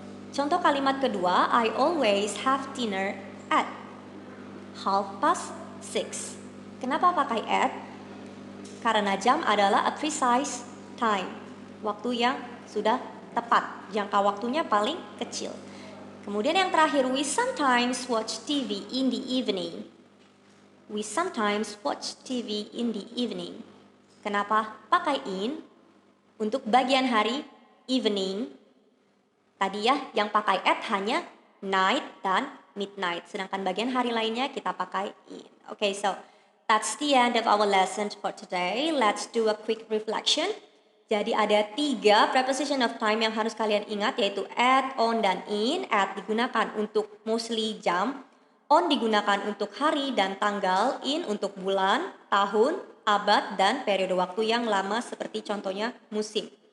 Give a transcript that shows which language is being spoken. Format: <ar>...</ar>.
<id>Contoh kalimat kedua,</id> <en>I always have dinner at 6:30.</en> <id>Kenapa pakai</id> <en>at?</en> <id>Karena jam adalah</id> <en>a precise time,</en> <id>waktu yang sudah tepat, jangka waktunya paling kecil.</id> <en>Kemudian yang terakhir, we sometimes watch TV in the evening. We sometimes watch TV in the evening.</en> <id>Kenapa pakai in? Untuk bagian hari, evening. Tadi ya, yang pakai at hanya night dan midnight. Sedangkan bagian hari lainnya kita pakai in.</id> <en>Okay, so that's the end of our lesson for today. Let's do a quick reflection.</en> <id>Jadi ada 3 preposition of time yang harus kalian ingat, yaitu at, on, dan in. At digunakan untuk mostly jam. On digunakan untuk hari dan tanggal. In untuk bulan, tahun, abad, dan periode waktu yang lama seperti contohnya musim.</id>